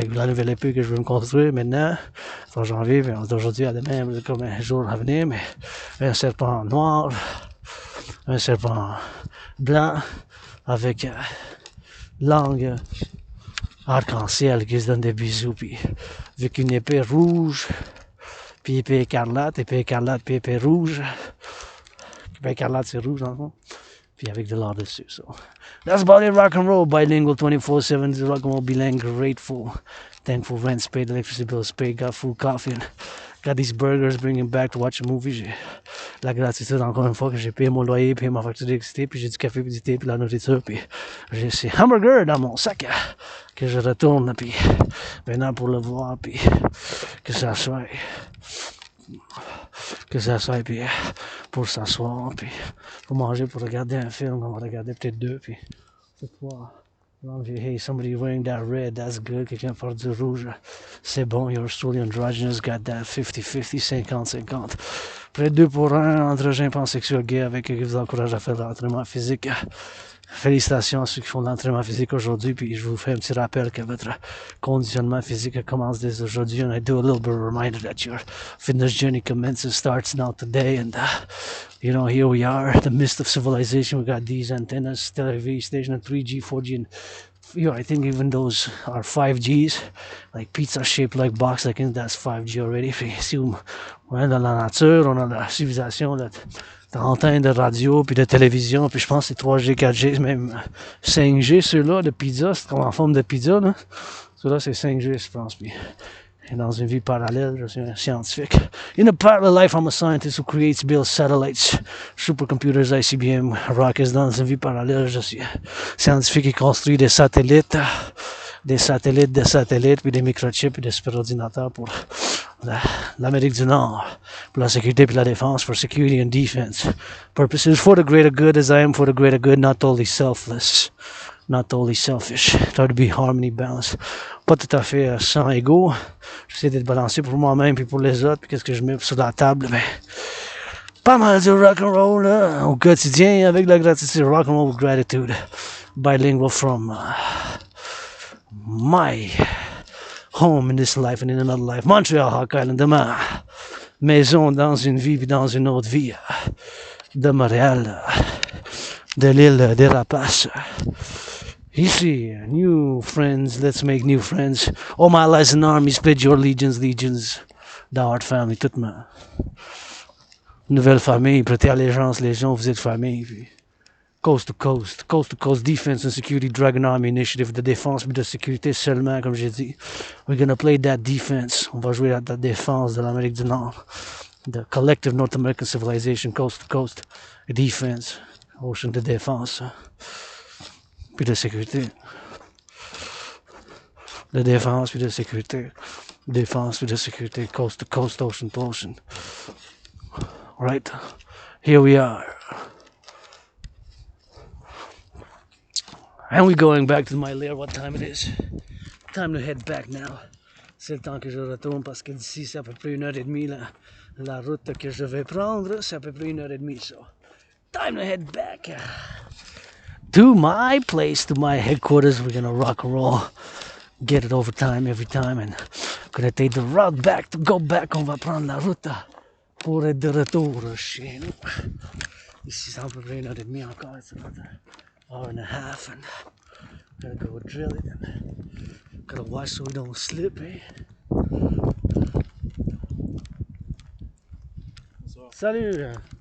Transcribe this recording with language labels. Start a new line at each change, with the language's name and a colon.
French: Fait que la nouvelle épée que je veux me construire maintenant, en janvier, puis d'aujourd'hui à demain, comme un jour à venir, mais un serpent noir, un serpent blanc, avec langue arc-en-ciel qui se donne des bisous, puis avec une épée rouge, puis épée écarlate, puis épée rouge. Épée écarlate, c'est rouge dans le fond. Puis avec de l'or dessus.
English: So that's about it. Rock and roll, bilingual 24/7. Rock and roll, bilingual, grateful, thankful, rent's paid, electricity bills paid, got food, coffee, and got these burgers, bringing back to watch a movie.
French: J'ai la gratitude encore une fois que j'ai payé mon loyer, payé ma facture d'électricité, puis j'ai du café, puis du thé, puis la nourriture, puis j'ai ces hamburgers dans mon sac que je retourne, puis maintenant pour le voir, puis que ça soit puis pour s'asseoir, puis pour manger, pour regarder un film, on va regarder peut-être 2, puis c'est 3.
English: Hey, somebody wearing that red, that's good.
French: Quelqu'un porte du rouge, c'est bon.
English: You're truly androgynous, got that 50-50, 50-50.
French: Près de 2 pour 1 entre gens pansexuels gays avec qui vous encourage à faire de l'entraînement physique. Félicitations à ceux qui font de l'entraînement physique aujourd'hui, puis je vous fais un petit rappel que votre conditionnement physique commence dès aujourd'hui,
English: and I do a little bit of a reminder that your fitness journey starts now today, and you know, here we are, the midst of civilization. We got these antennas, television station, and 3G, 4G, and I think even those are 5Gs, like pizza shaped like box. I think that's 5G already.
French: Puis ici, dans la nature, on a la civilisation, d'antenne de radio, puis de télévision, puis je pense que c'est 3G, 4G, même 5G, ceux-là, de pizza, c'est comme en forme de pizza, là. Ceux-là, c'est 5G, je pense, puis dans une vie parallèle, je suis un scientifique.
English: In a parallel life, I'm a scientist who creates, builds satellites, supercomputers, ICBM, rockets.
French: Dans une vie parallèle, je suis un scientifique qui construit des satellites, puis des microchips, puis des superordinateurs pour l'Amérique du Nord, pour la sécurité et la défense,
English: for security and defense purposes, for the greater good, as I am for the greater good, not totally selfless, not totally selfish, try to be harmony, balance,
French: pas tout à fait sans ego, j'essaie d'être balancé pour moi-même puis pour les autres, puis qu'est-ce que je mets sur la table, ben, pas mal de rock and roll là, au quotidien, avec la gratitude,
English: rock and roll with gratitude, bilingual from my home in this life and in another life.
French: Montreal, Hawk Island, de ma maison dans une vie puis dans une autre vie. De Montréal, de l'île des Rapaces.
English: Ici, new friends, let's make new friends. All my allies and armies, pledge your legions,
French: the Hart family, toute ma nouvelle famille, prêtez allégeance, les gens, vous êtes famille. Puis
English: coast to coast, defense and security,
French: Dragon Army Initiative, de défense mais de sécurité seulement, comme j'ai dit.
English: We're gonna play that defense.
French: On va jouer à la défense de l'Amérique du Nord.
English: The collective North American civilization, coast to coast, defense,
French: ocean de défense, puis de sécurité. De défense puis de sécurité. Défense puis de sécurité,
English: coast to coast, ocean to ocean. Right? Here we are. And we're going back to my lair. What time it is? Time to head back now.
French: c'est le temps que je retourne parce que d'ici c'est à peu près 1h30 la route que je vais prendre, c'est à peu près 1h30.
English: So time to head back to my place, to my headquarters. We're gonna rock and roll, get it over time every time, and gonna take the route back to go back.
French: On va prendre la route pour être de retour chez nous. Ici c'est à peu près 1h30 encore.
English: It's about an hour and a half, and gotta go drill it and gotta watch so we don't slip, eh?
French: Salut!